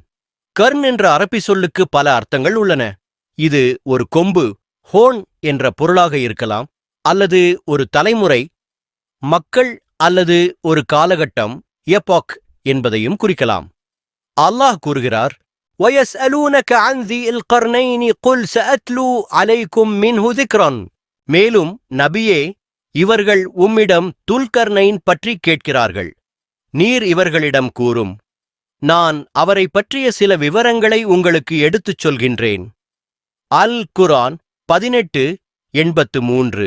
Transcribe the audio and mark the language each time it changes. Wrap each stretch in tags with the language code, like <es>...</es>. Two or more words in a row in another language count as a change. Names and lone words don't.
<ta>கர்ன் என்ற அரபி சொல்லுக்கு பல அர்த்தங்கள் உள்ளன. இது ஒரு கொம்பு, ஹோன் என்ற பொருளாக இருக்கலாம், அல்லது ஒரு தலைமுறை, மக்கள் அல்லது ஒரு காலகட்டம், எபாக் என்பதையும் குறிக்கலாம். அல்லாஹ் கூறுகிறார்,</ta> <ar>وَيَسْأَلُونَكَ عَنْ ذِي الْقَرْنَيْنِ قُلْ سَأَتْلُو عَلَيْكُمْ مِنْهُ ذِكْرًا.</ar> <ta>மேலும் நபியே, இவர்கள் உம்மிடம் துல்கர்னைன் பற்றி கேட்கிறார்கள். நீர் இவர்களிடம் கூறும், நான் அவரை பற்றிய சில விவரங்களை உங்களுக்கு எடுத்துச் சொல்கின்றேன். அல் குர்ஆன் 18:83.</ta>